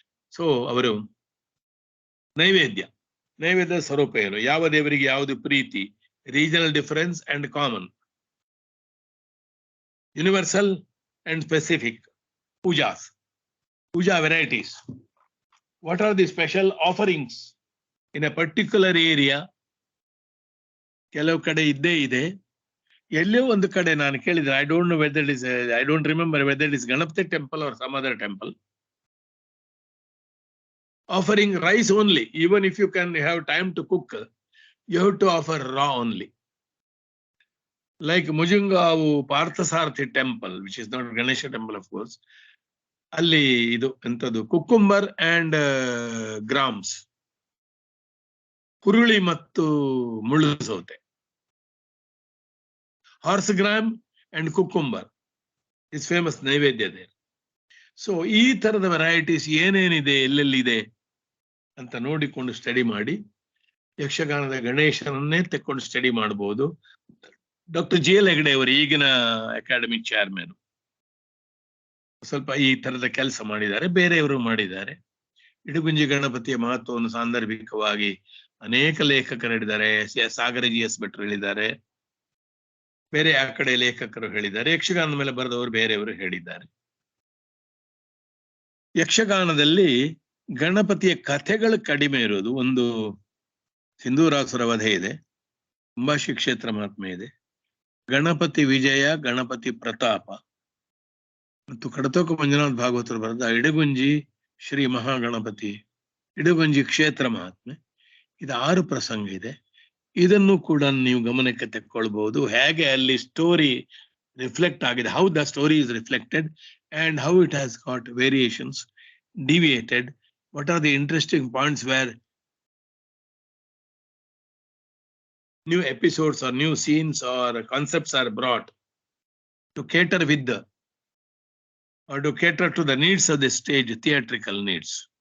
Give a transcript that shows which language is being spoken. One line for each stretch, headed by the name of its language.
English: so
Kannada: ಅವರು ನೈವೇದ್ಯ ಸ್ವರೂಪ ಏನು, ಯಾವ ದೇವರಿಗೆ ಯಾವುದು ಪ್ರೀತಿ,
English: Regional difference and common, universal and specific, puja varieties, what are the special offerings in a particular area.
Kannada: ಕೆಲವು ಕಡೆ ಇದ್ದೇ ಇದೆ, ಎಲ್ಲೋ ಒಂದು ಕಡೆ ನಾನು ಕೇಳಿದ್ರೆ,
English: I don't remember whether it is Ganapati temple or some other temple, offering rice only. Even if you can have time to cook, you have to offer raw only. Like Mujungavu Parthasarathi temple, which is not Ganesha temple of course,
Kannada: alli idu entadu
English: cucumber and grams,
Kannada: kuruli mattu mullu saute,
English: horse gram and cucumber is famous naivedya there.
Kannada: So ಈ ತರದ varieties ಏನೇನಿದೆ, ಎಲ್ಲೆಲ್ಲಿದೆ ಅಂತ ನೋಡಿಕೊಂಡು study ಮಾಡಿ. ಯಕ್ಷಗಾನದ ಗಣೇಶನನ್ನೇ ತೆಕ್ಕೊಂಡು study ಮಾಡಬಹುದು. Doctor G L Hegde ಅವರು ಈಗಿನ ಅಕಾಡೆಮಿ ಚೇರ್ಮನ್ ಸ್ವಲ್ಪ ಈ ತರದ ಕೆಲಸ ಮಾಡಿದ್ದಾರೆ, ಬೇರೆಯವರು ಮಾಡಿದ್ದಾರೆ. ಇಡಗುಂಜಿ ಗಣಪತಿಯ ಮಹತ್ವವನ್ನು ಸಾಂದರ್ಭಿಕವಾಗಿ ಅನೇಕ ಲೇಖಕರು ಹೇಳಿದ್ದಾರೆ. ಸಾಗರ ಜಿ ಎಸ್ ಭಟ್ರು ಹೇಳಿದ್ದಾರೆ, ಬೇರೆ ಆ ಕಡೆ ಲೇಖಕರು ಹೇಳಿದ್ದಾರೆ, ಯಕ್ಷಗಾನದ ಮೇಲೆ ಬರೆದವರು ಬೇರೆಯವರು ಹೇಳಿದ್ದಾರೆ. ಯಕ್ಷಗಾನದಲ್ಲಿ ಗಣಪತಿಯ ಕಥೆಗಳು ಕಡಿಮೆ ಇರೋದು. ಒಂದು ಸಿಂಧೂರಾಸುರ ವಧೆ ಇದೆ, ಅಂಬಾಶಿ ಕ್ಷೇತ್ರ ಮಹಾತ್ಮೆ ಇದೆ, ಗಣಪತಿ ವಿಜಯ, ಗಣಪತಿ ಪ್ರತಾಪ, ಮತ್ತು ಕಡತೋಕ ಮಂಜುನಾಥ್ ಭಾಗವತರು ಬರೆದ ಇಡಗುಂಜಿ ಶ್ರೀ ಮಹಾಗಣಪತಿ, ಇಡಗುಂಜಿ ಕ್ಷೇತ್ರ ಮಹಾತ್ಮೆ. ಇದು 6 ಪ್ರಸಂಗ ಇದೆ. ಇದನ್ನು ಕೂಡ ನೀವು ಗಮನಕ್ಕೆ ತೆಕ್ಕೊಳ್ಬಹುದು. ಹೇಗೆ ಅಲ್ಲಿ ಸ್ಟೋರಿ ರಿಫ್ಲೆಕ್ಟ್ ಆಗಿದೆ,
English: How the story is reflected and how it has got variations, deviated, what are the interesting points where new episodes or new scenes or concepts are brought to cater with the, or to cater to the needs of the stage, theatrical needs.